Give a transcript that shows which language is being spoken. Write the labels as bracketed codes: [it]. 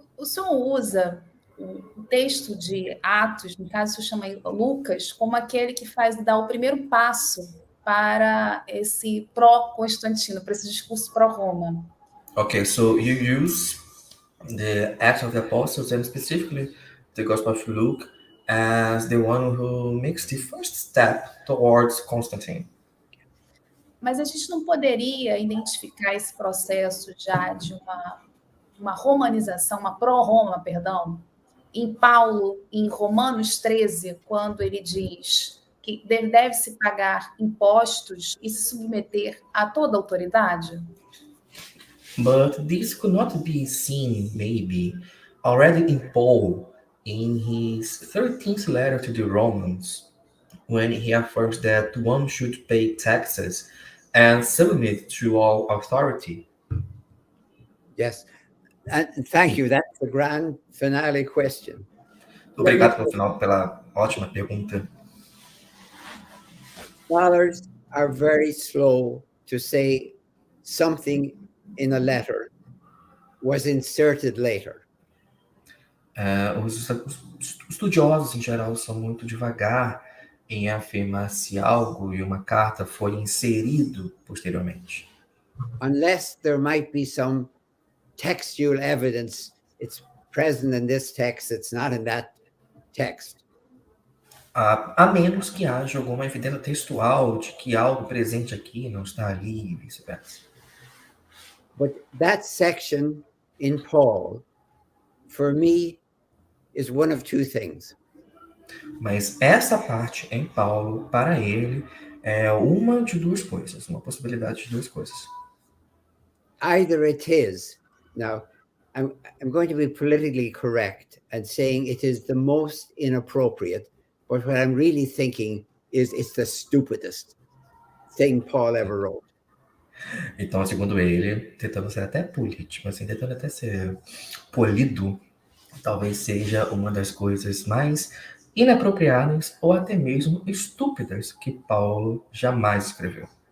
[pt] senhor usa o texto de Atos, no caso, o senhor chama Lucas, como aquele que dá o primeiro passo para esse pró-Constantino, para esse discurso pró-Roma. [en] Okay, so you use the Acts of the Apostles and specifically the Gospel of Luke as the one who makes the first step towards Constantine. [pt] Mas a gente não poderia identificar esse processo já de uma romanização, uma pró-Roma, perdão, em Paulo, em Romanos 13, quando ele diz que deve-se pagar impostos e se submeter a toda autoridade? [en] But this could not be seen, maybe, already in Paul, in his 13th letter to the Romans, when he affirms that one should pay taxes and submit to all authority. Yes, and thank you. That's the grand finale question. [pt] Obrigado pela ótima pergunta. [en] Scholars are very slow to say something in a letter was inserted later. [pt] Os estudiosos, em geral, são muito devagar em afirmar se algo em uma carta foi inserido posteriormente. [en] Unless there might be some textual evidence, it's present in this text, it's not in that text. [pt] A menos que haja alguma evidência textual de que algo presente aqui não está ali, e vice-versa. [en] But that section in Paul, for me, is one of two things. [pt] Mas essa parte em Paulo, para ele, é uma de duas coisas, uma possibilidade de duas coisas. [en] Either it is, now, I'm going to be politically correct and saying it is the most inappropriate, but what I'm really thinking is it's the stupidest thing Paul ever wrote. [pt] Então, segundo ele, tentando ser até político, assim, tentando até ser polido, talvez seja uma das coisas mais inapropriadas ou até mesmo estúpidas que Paulo jamais escreveu.